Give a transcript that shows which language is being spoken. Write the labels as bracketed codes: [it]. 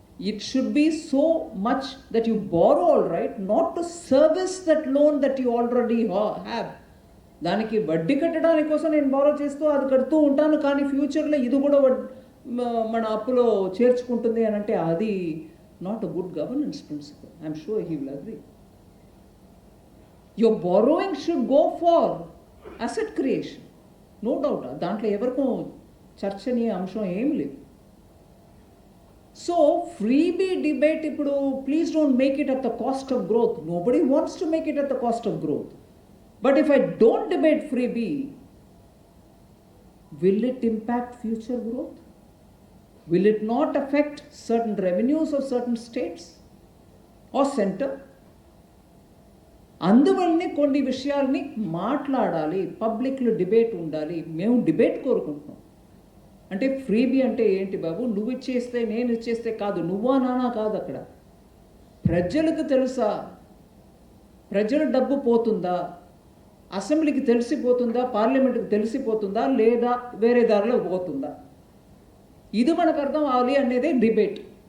[en] It should be so much that you borrow, all right, not to service that loan that you already have. [te] దానికి వడ్డీ కట్టడానికి కోసం నేను borrow చేస్తూ అది కడుతూ ఉంటాను, కానీ ఫ్యూచర్లో ఇది కూడా మన అప్పులో చేర్చుకుంటుంది అని అంటే అది [en] Not a good governance principle. I'm sure he will agree. Your borrowing should go for asset creation, no doubt. [te] దాంట్లో ఎవరికో చర్చనీయ అంశం ఏం లేదు. [en] So, freebie debate, [te] ippudu, [en] please don't make it at the cost of growth. Nobody wants to make it at the cost of growth. But if I don't debate freebie, will it impact future growth? Will it not affect certain revenues of certain states or center? [te] అందువల్లనే కొన్ని విషయాల్ని మాట్లాడాలి, పబ్లిక్లో debate ఉండాలి. మేము debate కోరుకుంటున్నాం. అంటే freebie అంటే ఏంటి బాబు, నువ్వు ఇచ్చేస్తే నేను ఇచ్చేస్తే కాదు, నువ్వా నానా కాదు. అక్కడ ప్రజలకు తెలుసా, ప్రజల డబ్బు పోతుందా, అసెంబ్లీకి తెలిసిపోతుందా, పార్లమెంట్కి తెలిసిపోతుందా, లేదా వేరే దారిలో పోతుందా, ఇది మనకు అర్థం అవ్వాలి అనేదే డిబేట్.